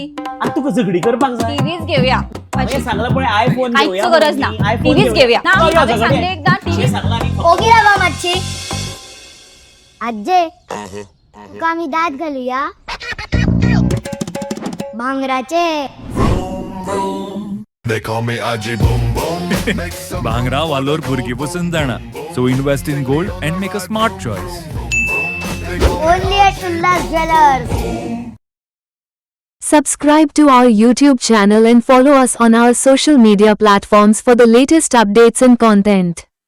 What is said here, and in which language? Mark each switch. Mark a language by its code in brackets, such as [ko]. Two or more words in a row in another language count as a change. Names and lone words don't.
[kok] आतां तुका झगडी करपाक जाय टीव्हीच घेऊया. हांवें सांगला पळय आयफोन घेऊया कांयच गरज ना आयफोन टीव्हीच घेऊया ना चल यो हांवें झगडे. सांगलें एकदां टीव्ही सांगला न्ही. ओगी रावा मातशी आज्जे तुका आमी दात घालुया भांगराचे. [en] They call me Aji Boom Boom. Make some [kok] भांगरा वालोर भुरगी पसून जाणा [en] so invest in gold and make a smart choice. only at Ulhas Jewellers. Subscribe to our YouTube channel and follow us on our social media platforms for the latest updates and content.